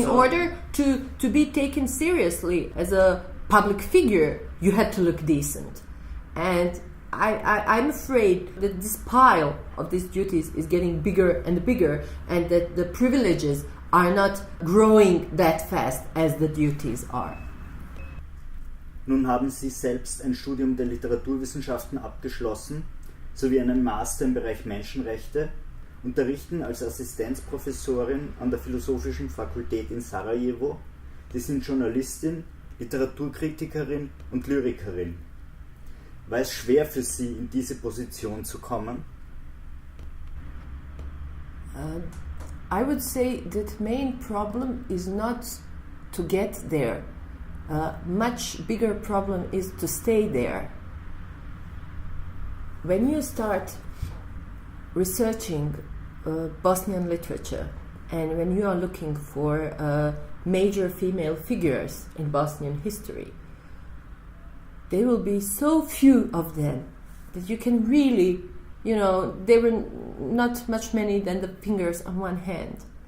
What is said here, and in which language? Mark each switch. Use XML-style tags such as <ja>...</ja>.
<en>In order to be taken seriously as a public figure, you had to look decent. And I'm afraid that this pile of these duties is getting bigger and bigger, and that the privileges are not growing that fast as the duties are.</en> <de>Nun haben Sie selbst ein Studium der Literaturwissenschaften abgeschlossen, sowie einen Master im Bereich Menschenrechte, unterrichten als Assistenzprofessorin an der Philosophischen Fakultät in Sarajevo. Sie sind Journalistin, Literaturkritikerin und Lyrikerin. War es schwer für Sie, in diese Position zu kommen?</de> <en>I would say that main problem is not to get there. Much bigger problem is to stay there. When you start researching Bosnian literature, and when you are looking for major female figures in Bosnian history, there will be so few of them that you can really, there were not much many than the fingers on one hand.</en>